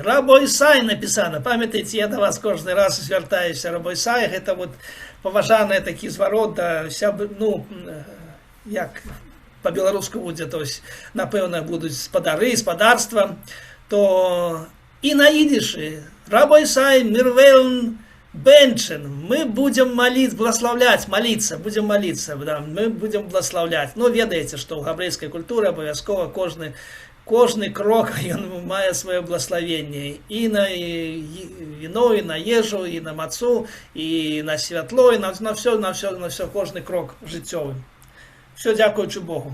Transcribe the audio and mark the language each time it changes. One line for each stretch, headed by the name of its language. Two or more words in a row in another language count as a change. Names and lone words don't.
Yiddish: רבותי
Belarusian: напісана. Памятаеце, я да вас кожны раз звяртаюся,
Yiddish: רבותי,
Belarusian: гэта вот паважаны такі зварот, ну, як па-беларуску будзе, то есть, напэўна, будуць спадары, спадарства, то і на ідышы
Yiddish: רבותי מיר וועלן בענטשן,
Russian: мы будем благословлять, молиться, будем молиться, да, мы будем благословлять.
Belarusian: Ну, ведаеце, што ў габрэйскай культуры абавязкова кожны крок ён мае сваё благословенне і на віно, і на ежу, і на мацу, і на святло, і на все, кожны крок жыццёвы. Все дзякуючы Богу.